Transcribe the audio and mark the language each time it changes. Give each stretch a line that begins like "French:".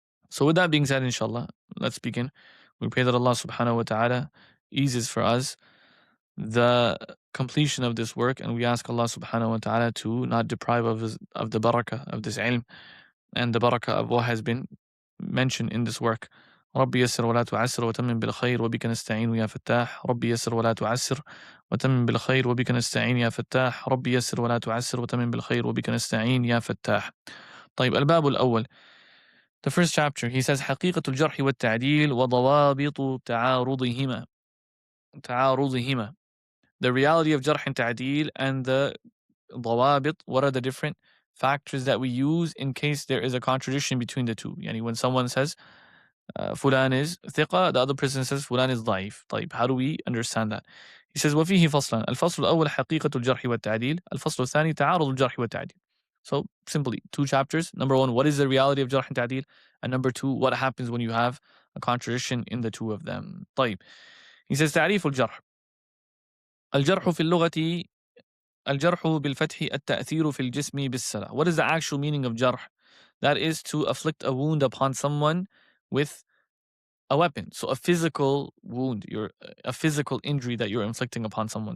English: So with that being said, inshallah, let's begin. We pray that Allah subhanahu wa ta'ala eases for us the completion of this work, and we ask Allah subhanahu wa ta'ala to not deprive of the barakah of this ilm and the barakah of what has been mentioned in this work.
Arabic: ربي يسر ولا تعسر وتمم بالخير وبك نستعين يا فتاح. ربي يسر ولا تعسر وتمم بالخير وبك نستعين يا فتاح. ربي يسر ولا تعسر وتمم بالخير وبك نستعين يا فتاح. طيب الباب الأول.
English: The first chapter, he says
Arabic: حقيقة الجرح والتعديل وضوابط تعارضهما.
English: The reality of jarh and ta'deel and the ضوابط, what are the different factors that we use in case there is a contradiction between the two. Yani when someone says fulan is ثقة, the other person says fulan is ضعيف. طيب, how do we understand that? He says
Arabic: وفيه فصلان. الفصل الأول حقيقة الجرح والتعديل. الفصل الثاني تعارض الجرح والتعديل.
English: So simply 2 chapters. Number 1, what is the reality of jarh and ta'deel? And number 2, what happens when you have a contradiction in the two of them. طيب. He says
Arabic: تعريف الجرح. الجرح في اللغة الجرح بالفتح التأثير في الجسم بالسلة.
English: What is the actual meaning of jarh? That is to afflict a wound upon someone with a weapon. So a physical wound, a physical injury that you're inflicting upon someone.